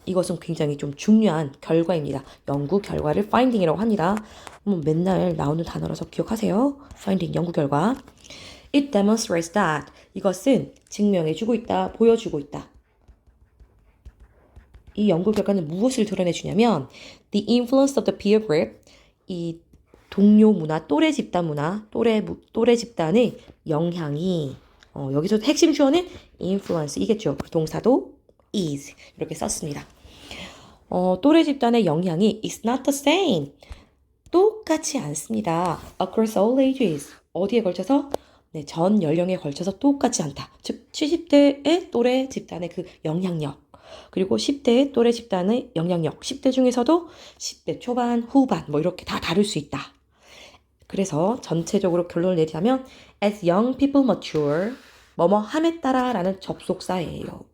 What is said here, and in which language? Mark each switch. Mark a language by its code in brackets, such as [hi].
[ko] 이것은 굉장히 좀 중요한 결과입니다. 연구 결과를 finding이라고 합니다. 맨날 나오는 단어라서 기억하세요. finding, 연구 결과. [en] It demonstrates that. [ko] 이것은 증명해주고 있다, 보여주고 있다. 이 연구 결과는 무엇을 드러내주냐면 [en] The influence of the peer group. [ko] 이 동료 문화, 또래 집단 문화, 또래 집단의 영향이 여기서 핵심 주어는 influence 이겠죠. 그 동사도 is 이렇게 썼습니다. 또래 집단의 영향이 [en] is not the same. [ko] 똑같지 않습니다. [en] Across all ages. [ko] 어디에 걸쳐서? 네, 전 연령에 걸쳐서 똑같지 않다. 즉 70대의 또래 집단의 그 영향력. 그리고 10대의 또래 집단의 영향력. 10대 중에서도 10대 초반, 후반 뭐 이렇게 다 다를 수 있다. 그래서 전체적으로 결론을 내리자면 [en] as young people mature [ko] 뭐뭐 함에 따라 라는 접속사예요.